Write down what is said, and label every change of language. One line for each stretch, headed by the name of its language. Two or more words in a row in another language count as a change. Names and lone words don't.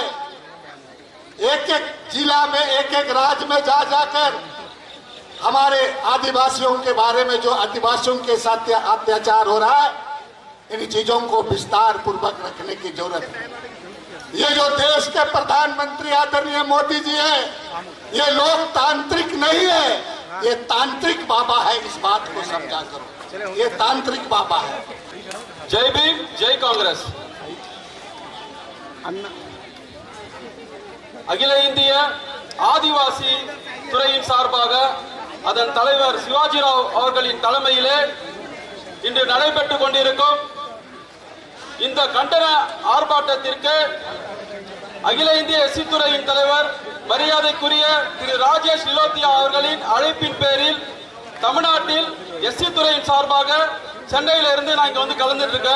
Hindi: एक एक जिला में, एक एक राज्य में जा जाकर हमारे आदिवासियों के बारे में, जो आदिवासियों के साथ अत्याचार हो रहा है, इन चीजों को विस्तार पूर्वक रखने की जरूरत है। ये जो देश के प्रधानमंत्री आदरणीय मोदी जी हैं, ये लोकतांत्रिक नहीं है, ये तांत्रिक बाबा है। इस बात को समझा करो, ये तांत्रिक बाबा है। जय भीम, जय कांग्रेस।
Tamil: அகில இந்திய ஆதிவாசி துறையின் சார்பாக அதன் தலைவர் சிவாஜி ராவ் அவர்களின் தலைமையிலே இன்று நடைபெற்றுக் கொண்டிருக்கும் இந்த கண்டன ஆர்ப்பாட்டத்திற்கு அகில இந்திய எஸ்சி துறையின் தலைவர் மரியாதைக்குரிய திரு ராஜேஷ் நிலோத்தியா அவர்களின் அழைப்பின் பேரில் தமிழ்நாட்டில் எஸ்சி துறையின் சார்பாக சென்னையில இருந்து நான் இங்க வந்து கலந்துட்டு இருக்கேன்.